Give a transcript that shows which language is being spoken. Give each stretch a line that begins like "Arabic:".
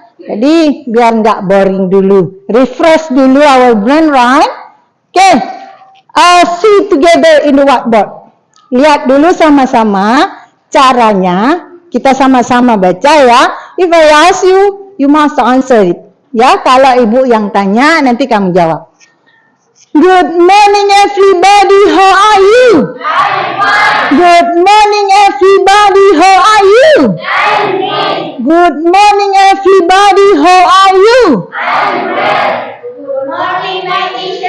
Indonesian: Jadi biar nggak boring dulu, refresh dulu
English: our brain, right? Okay, see together in the whiteboard.
Indonesian: Lihat dulu sama-sama caranya. Kita sama-sama baca ya.
English: If I ask you, you must answer it.
Indonesian: Ya, kalau ibu yang tanya, nanti kamu jawab.
English: Good morning everybody, how are you? Good morning everybody, how are you? Good morning everybody, how are you? Good morning, my teacher.